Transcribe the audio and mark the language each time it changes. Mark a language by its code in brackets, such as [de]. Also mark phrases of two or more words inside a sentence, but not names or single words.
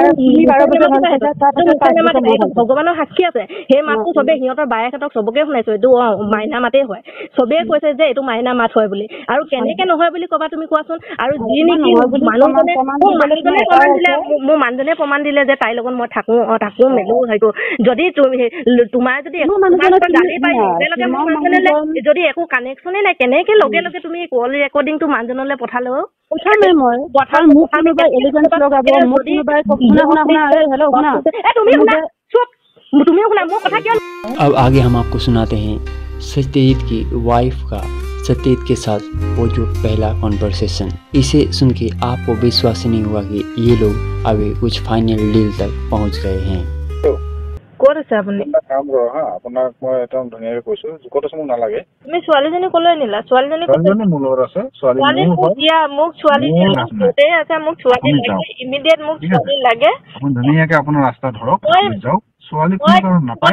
[as] পাইছা ভগৱানৰ সাক্ষী আছে সেই মাতটো চবেই সিহঁতৰ বায়েকহেঁতক চবকে শুনাইছো এইটো মাইনা মাতেই হয় চবেই কৈছে যে এইটো মাইনা মাত হয় বুলি আৰু কেনেকে নহয় বুলি কবা তুমি কোৱাচোন আৰু যি নেকি মানুহজনে মোৰ মানুহজনে প্ৰমাণ দিলে যে তাইৰ লগত মই থাকো মেলো হয়তো যদি তোমাৰ যদি যদি একো কানেকশ্যনে নাই কেনেকে লগে লগে তুমি কল ৰেকৰ্ডিংটো মানুহজনলৈ পঠালো [hi] अब आगे हम आपको सुनाते हैं सत्यजीत की वाइफ का सत्यजीत के साथ वो जो पहला कॉन्वर्सेशन। इसे सुन के आपको विश्वास नहीं हुआ कि ये लोग अभी कुछ फाइनल डील तक पहुंच गए हैं। [as] ক'ত আছে আপুনি কাম কৰ হা আপোনাক মই একদম ধুনীয়াকৈ কৈছো ক'ত আছে মোক নালাগে তুমি ছোৱালীজনী কলৈ নিলা ছোৱালীজনী মোৰ লগত আছে ছোৱালী মোক ছোৱালী গোটেই আছে মোক ছোৱালী লাগে ইমিডিয়েট মোক ছোৱালী লাগে আপুনি ধুনীয়াকৈ আপোনাৰ ৰাস্তা ধৰক যাওক ছোৱালী কোনো কাৰণ নাপায়